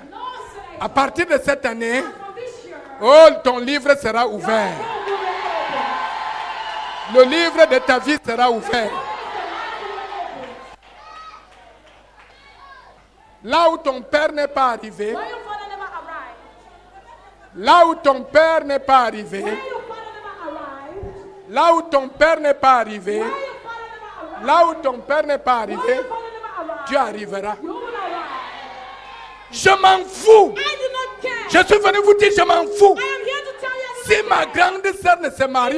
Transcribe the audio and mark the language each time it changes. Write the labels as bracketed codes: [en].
[en] No senator. [fr] À partir de cette année, [en] From this year, [fr] oh, ton livre sera ouvert. Le livre de ta vie sera ouvert. Là où ton père n'est pas arrivé, [en] where your father never arrived. [fr] là où ton père n'est pas arrivé, [en] Where your father never arrived. [fr] là où ton père n'est pas arrivé, [en] Where your father never arrived. [fr] là où ton père n'est pas [en] Where [fr] arrivé, [en] your father never arrived. [fr] tu arriveras. [en] You will arrive. [fr] Je m'en fous. [en] I do not care. [fr] Je suis venu vous dire, je m'en fous. [en] I am here to tell you. [fr] Si ma grande sœur ne se marie